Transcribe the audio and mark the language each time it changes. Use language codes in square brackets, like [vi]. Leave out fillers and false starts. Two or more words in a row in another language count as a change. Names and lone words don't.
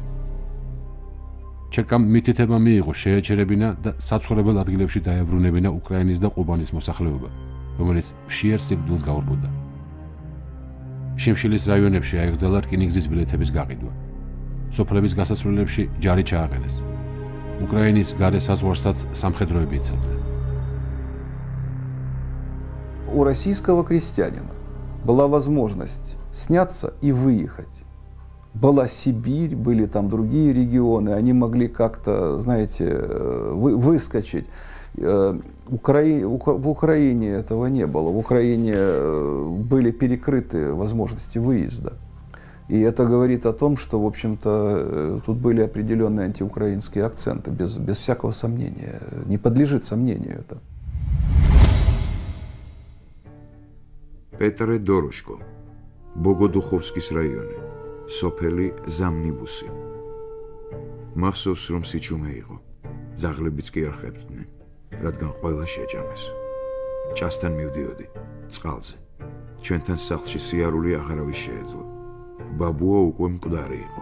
[ka] ჩეკამ მითითება მიიღო შეეჩერებინა და საცხოვრებელ ადგილებში დაებრუნებინა უკრაინის და ყუბანის მოსახლეობა, რომელიც მშიერ სიკვდილს გაურბოდა. შიმშილის რაიონებში აიღრძალა რკინიგზის ბილეთების გაყიდვა. სოფლების გასასვლელებში ჯარი ჩააყენეს. უკრაინის გარე საზღვარსაც სამხედროები იცავდნენ. [ru] У российского крестьянина была возможность сняться и выехать. Была Сибирь, были там другие регионы, они могли как-то, знаете, выскочить. В Украине этого не было. В Украине были перекрыты возможности выезда. И это говорит о том, что, в общем-то, тут были определенные антиукраинские акценты, без всякого сомнения. Не подлежит сомнению это. Петре Дорошко, Богодуховскис районе, [ka] სოფელი ზამნივუსი. მახსოვს რომ სიჩუმე იყო. ძაღლებიც კი არ ხებდნენ, რადგან ყველა შეჭამეს. ჭასთან მივდიოდი, წყალზე. ჩვენთან სახლში სიარული აღარავის შეეძლო. ბაბუა უკვე მკვდარი იყო.